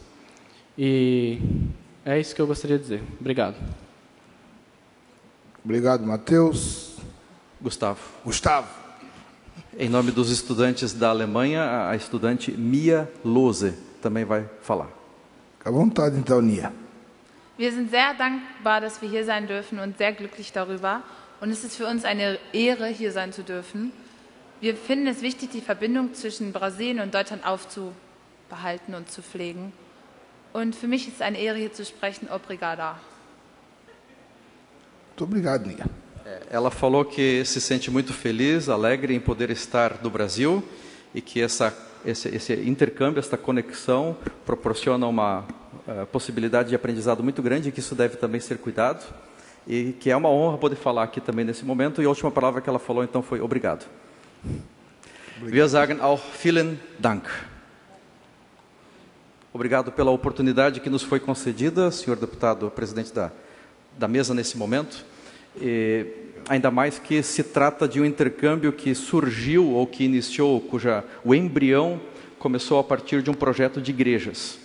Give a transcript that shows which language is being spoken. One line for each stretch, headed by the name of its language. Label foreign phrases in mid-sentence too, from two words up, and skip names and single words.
Portuguese: E é isso que eu gostaria de dizer. Obrigado. Obrigado, Matheus. Gustavo. Gustavo. Em nome dos estudantes da Alemanha, a estudante Mia Lose também vai falar. Fica à vontade, então, Nia.
German: Wir sind sehr dankbar, dass wir hier sein dürfen und sehr glücklich darüber. Und es ist für uns eine Ehre, hier sein zu dürfen. Wir finden es wichtig, die Verbindung zwischen Brasilien und Deutschland aufzubehalten und zu pflegen. Und für mich ist es eine Ehre, hier zu sprechen.
Portuguese: Obrigada. Muito obrigado, Nia. Ela falou que se sente muito feliz, alegre em poder estar no Brasil e que esse intercâmbio, esta conexão proporciona uma possibilidade de aprendizado muito grande e que isso deve também ser cuidado e que é uma honra poder falar aqui também nesse momento. E a última palavra que ela falou então foi obrigado.
German: Wir sagen auch vielen Dank.
Portuguese: Obrigado pela oportunidade que nos foi concedida, senhor deputado, presidente da mesa nesse momento. E ainda mais que se trata de um intercâmbio que surgiu ou que iniciou, o embrião começou a partir de um projeto de igrejas.